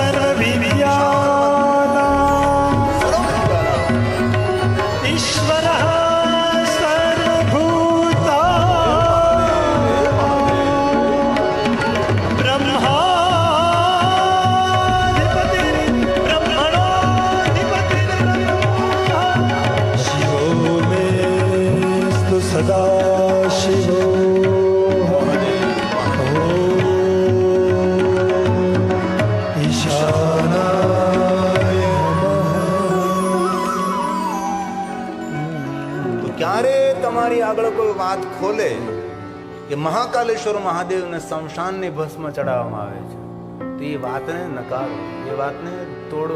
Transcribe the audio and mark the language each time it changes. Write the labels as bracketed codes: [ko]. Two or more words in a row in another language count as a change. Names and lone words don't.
[sa] सर्वविद्यानाम् ईश्वरः सर्वभूतानां ब्रह्माधिपतिर्ब्रह्मणोऽधिपतिर्ब्रह्मा शिवो मेऽस्तु सदा शिवो [gu] ક્યારે તમારી આગળ કોઈ વાત ખોલે કે મહાકાલેશ્વર મહાદેવને સ્મશાનની ભસ્મ ચડાવવામાં આવે છે તો એ વાતને નકારો, એ વાતને તોડો.